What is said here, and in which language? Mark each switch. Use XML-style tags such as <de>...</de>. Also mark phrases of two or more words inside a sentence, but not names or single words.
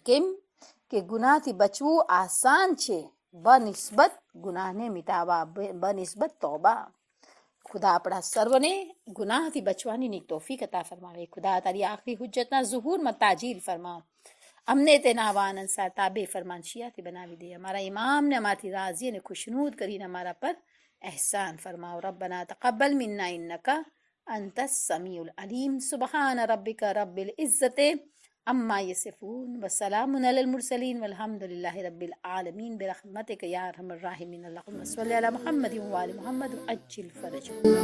<gu>કેમ કે ગુનાહથી બચવું આસાન છે બનિસ્બત ગુનાહને મિટાવવા, બનિસ્બત તોબા. ખુદા આપણા સર્વને ગુનાહથી બચવાની ની તોફીક અતા ફરમાવે. ખુદા તારી આખરી હુજ્જતના ઝુહૂરમાં તાજીલ ફરમાવ. અમને તેના વાનન સા તાબે ફરમાન શિયાથી બનાવી દે. અમારા ઇમામને અમારથી રાજી અને ખુશનૂદ કરીને અમારા પર</gu> <ur>احسان فرماؤ.</ur> <ar>ربنا تقبل منا انك انت السميع العليم. سبحان ربك رب العزة عما يصفون وسلام على المرسلين والحمد لله رب العالمين برحمتك يا ارحم الراحمين. اللهم صل على محمد وآل محمد وعجل فرجهم.</ar>